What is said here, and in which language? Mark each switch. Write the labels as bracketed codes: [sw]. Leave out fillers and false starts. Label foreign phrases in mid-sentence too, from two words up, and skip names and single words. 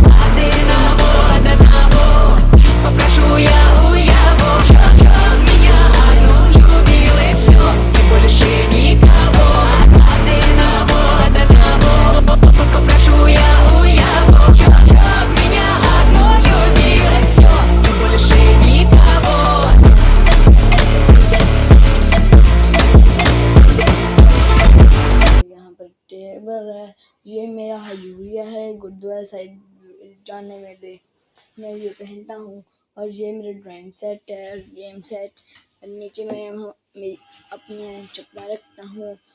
[ru] Одного попрошу я у его, чтоб меня одну любил и все, и больше никого. Одного попрошу я у его, чтоб меня одну любил и все, и больше никого. [hi] यहाँ पर टेबल है, ये मेरा हजूरिया है गुरुद्वारा साहिब जाने में दे, मैं ये पहनता हूँ। और ये मेरा [en] drawing set [hi] है और [en] game set. [hi] और नीचे मैं अपने चप्पल रखता हूँ।